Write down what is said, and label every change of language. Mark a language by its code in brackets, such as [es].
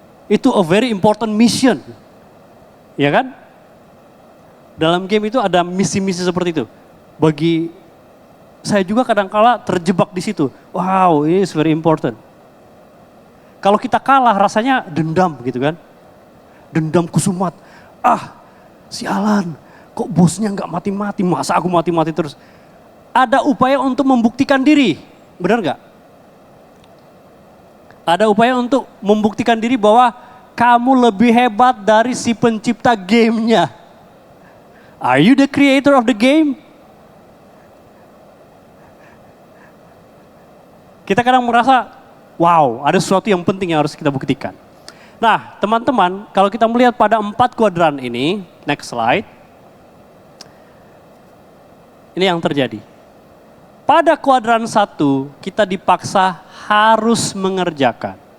[en] Itu a very important mission. [id] Ya kan? Dalam game itu ada misi-misi seperti itu. Bagi saya juga kadang-kala terjebak di situ. Wow, ini [en] is very important. [id] Kalau kita kalah rasanya dendam gitu kan. Dendam kusumat. Sialan, kok bosnya nggak mati-mati, masa aku mati-mati terus. Ada upaya untuk membuktikan diri, benar nggak? Ada upaya untuk membuktikan diri bahwa kamu lebih hebat dari si pencipta gamenya. [en] Are you the creator of the game? [id] Kita kadang merasa, wow, ada sesuatu yang penting yang harus kita buktikan. Nah, teman-teman, kalau kita melihat pada 4 kuadran ini, [en] next slide. [id] Ini yang terjadi. Pada kuadran 1, kita dipaksa harus mengerjakan.